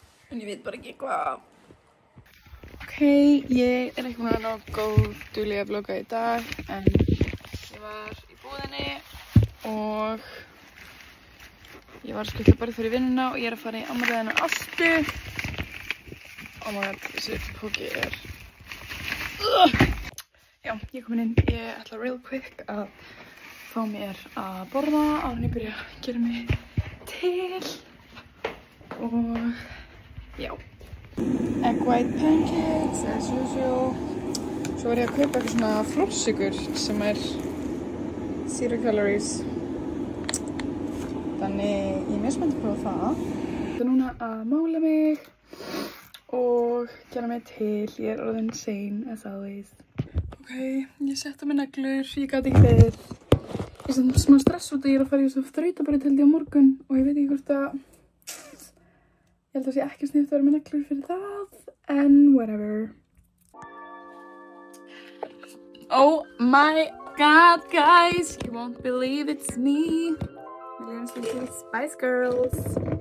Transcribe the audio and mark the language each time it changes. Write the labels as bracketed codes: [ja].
[is] En ég veit bara ekki hvað. Ok, ég er ekki búin að ná góð duglega að vlogga í dag, en ég var í búðinni og ég var sko bara fyrir vinnuna og ég er að fara í afmæliðina Ástu. [en] Oh my god, [is] þessi póki er... Já, ég er komin inn. Ég ætla [en] real quick [is] að fá mér að borða áður en ég byrja að gera mig til. Og já. [en] Egg white pancakes as usual. [is] Svo var ég að kaupa eitthvað svona flórsykur sem er 0 calories. Þannig ég er mjög spennt að prófa það. Ég er núna að mála mig og gera mig til. Ég er orðin sein [en] as always. [is] Ok, ég setta mér neglur, ég gat ekki beðið. Ég er svona smá stress út að ég er að fara í þessu þrautabraut held ég á morgun og ég veit ekki hvort að ég held að sé ekki sniðugt að vera með neglur fyrir það, en whatever. [en] Oh my god, guys, you won't believe it's me. We're listening to the Spice Girls.